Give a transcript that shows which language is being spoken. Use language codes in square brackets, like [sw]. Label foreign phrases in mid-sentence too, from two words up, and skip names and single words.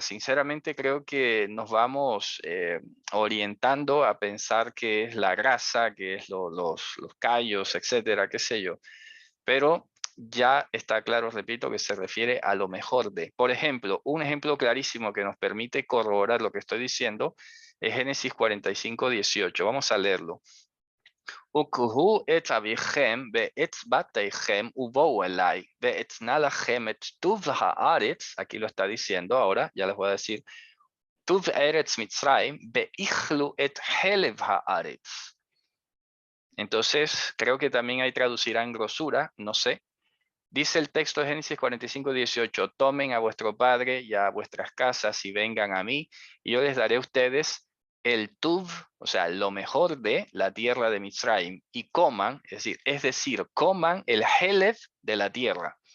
[es] Sinceramente creo que nos vamos orientando a pensar que es la grasa, que es los callos, etcétera, qué sé yo. Pero ya está claro, repito, que se refiere a lo mejor de. Por ejemplo, un ejemplo clarísimo que nos permite corroborar lo que estoy diciendo es Génesis 45:18. Vamos a leerlo. [he] וקחו את אביכם ובתיכם ובאו אלי ואתנה לכם את טוב הארץ. [es] Aquí lo está diciendo ahora, ya les voy a decir. [he] טוב ארץ מצרים ואכלו את חלב הארץ. [es] Entonces, creo que también ahí traducirán grosura, no sé. Dice el texto de Génesis 45:18, tomen a vuestro padre y a vuestras casas y vengan a mí, y yo les daré a ustedes el tuv, o sea, lo mejor de la tierra de Mitzrayim, y coman, es decir, coman el helev de la tierra.